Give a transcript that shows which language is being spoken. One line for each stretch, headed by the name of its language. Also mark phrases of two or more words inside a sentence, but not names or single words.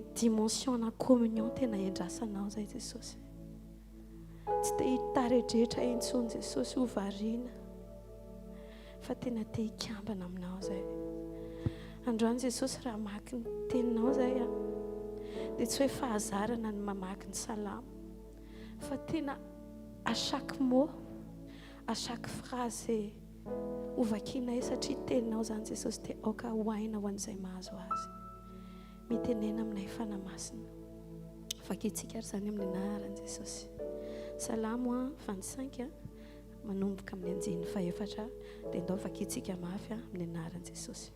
Malagasy: dimension na communion tena endrasanao zay Jesosy tsy te hitaredretra intsony Jesosy hovariana fa tena te hikambana aminao zay androany Jesosy raha maky ny teninao zay dia tsy hoe fahazarana ny mamaky ny salamo fa tena
French: à chaque mot à chaque phrase
Malagasy: ovakinay satria teninao zany Jesosy dia aoka hoaina ho an'izay mahazo azy. Mitenena aminay fanamasina. Vakitsika ary zany amin'ny anaran'i Jesosy. Salamo 25 manomboka amin'ny anjeny 4 dia ndao vakitsika mafy amin'ny anaran'i Jesosy.